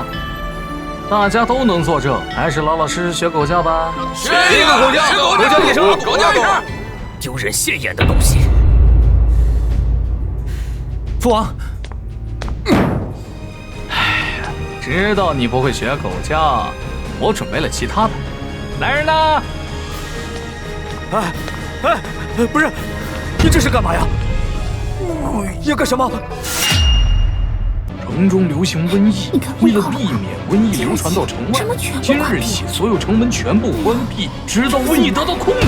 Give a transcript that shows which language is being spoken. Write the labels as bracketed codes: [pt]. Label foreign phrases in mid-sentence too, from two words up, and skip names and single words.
[zh] 大家都能作證，還是老老實實學狗叫吧。學一個狗叫，狗叫一聲，狗叫一聲。丟人現眼的東西！父王，知道你不會學狗叫，我準備了其他的。來人吶！不是，你這是幹嘛呀？要幹什麼？城中流行瘟疫，為了避免瘟疫流傳到城外，今日起所有城門全部關閉，直到瘟疫得到控制。